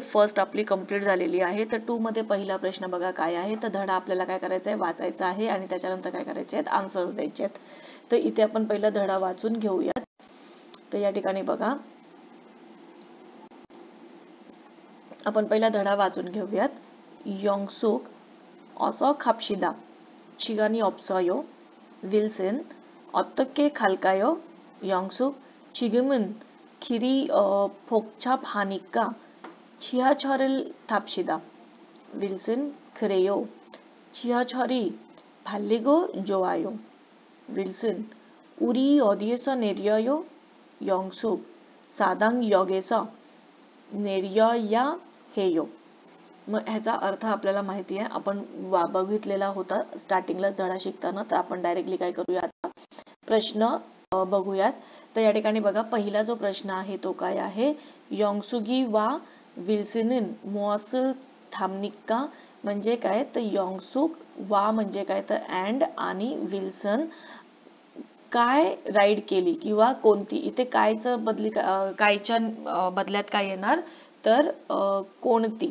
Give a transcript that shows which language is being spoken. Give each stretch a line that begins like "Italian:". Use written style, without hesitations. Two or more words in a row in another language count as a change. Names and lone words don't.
Marathi: फर्स्ट आपली कंप्लीट झालेली आहे. तर 2 मध्ये पहिला प्रश्न बघा काय आहे, तर धडा आपल्याला काय करायचा आहे, वाचायचा आहे आणि त्याच्यानंतर काय करायचे आहेत, आन्सर्स द्यायचे आहेत. तर इथे आपण पहिला धडा वाचून घेऊयात. तर या ठिकाणी बघा आपण पहिला धडा वाचून घेऊयात.
Korean: योंगसूक 어서 갑시다. 시간이 없어요. 윌슨 어떻게 갈까요? 영숙 지금은 길이 복잡하니까 지하철을 탑시다. 윌슨 그래요. 지하철이 빨리고 좋아요. 윌슨 우리 어디에서 내려요? 영숙 사당역에서 내려야 해요.
Marathi: मग ह्याचा अर्थ आपल्याला माहिती आहे, आपण बघितलेला होता स्टार्टिंगलाच धडा शिकताना. तर आपण डायरेक्टली काय करूया, आता प्रश्न बघूयात. तर या ठिकाणी बघा पहिला जो प्रश्न आहे तो काय आहे,
Korean: 영숙이와 윌슨은 무엇을 탑니까
Marathi: म्हणजे काय, तर योंगसुक वा म्हणजे काय, तर अँड आणि विल्सन काय राईड केली किंवा कोणती, इथे कायचं बदली, कायच्या बदल्यात काय येणार, तर कोणती.